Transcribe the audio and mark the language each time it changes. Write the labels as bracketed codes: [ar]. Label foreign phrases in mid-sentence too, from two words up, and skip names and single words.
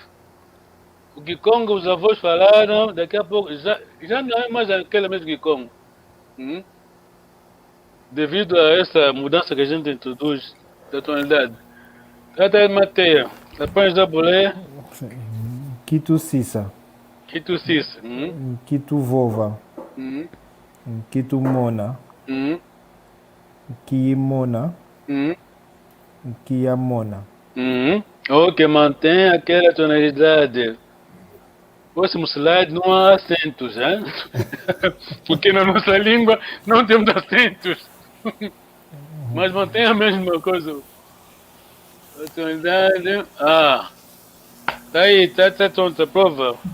[pt] O Kikongo, os avós falaram, daqui a pouco, já não é mais aquele mesmo Kikongo. Devido a essa mudança que a gente introduz da tonalidade. Tata Mateia. Depois da boleia. [kg] Kitu Sisa. Kitu Sisa. Kitu Vova. Kitu Mona. Kiimona. Kiamona. [pt] Ok, mantém aquela tonalidade. Próximo slide não há acentos, hein? Porque na nossa língua não temos acentos. Mas mantém a mesma coisa. A tonalidade. Tá aí, tá tonta, prova.